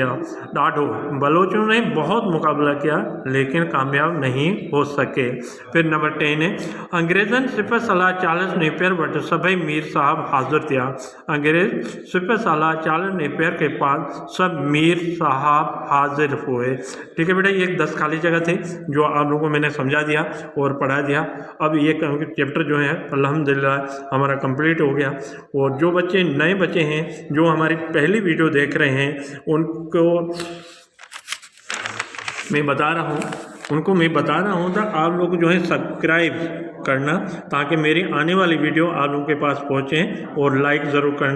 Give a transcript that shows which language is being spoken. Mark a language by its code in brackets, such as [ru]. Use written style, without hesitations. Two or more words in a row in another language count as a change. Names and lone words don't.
[ur] ڏاڍو بلوچوں نے بہت مقابلہ کیا لیکن کامیاب نہیں ہو سکے. پھر نمبر 10 ہے, [sd] अंग्रेज़नि सिपह सलाह चार्ल्स नेपियर वटि सभई मीर साहब हाज़िर थिया। [ur] انگریز سپہ سلاہ چارلس نیپیئر کے پاس سب میر صاحب حاضر ہوئے. ٹھیک ہے بیٹا، یہ 10 خالی جگہ تھے جو آپ لوگوں کو میں نے سمجھا دیا اور پڑھا دیا. اب یہ چیپٹر جو ہے الحمدللہ ہمارا کمپلیٹ ہو گیا. اور جو بچے نئے بچے ہیں جو ہماری پہلی ویڈیو دیکھ رہے ہیں ان کو میں بتا رہا ہوں تو آپ لوگ جو ہے سبسکرائب کرنا تاکہ میری آنے والی ویڈیو آپ لوگوں کے پاس پہنچے، اور لائک ضرور کرنا.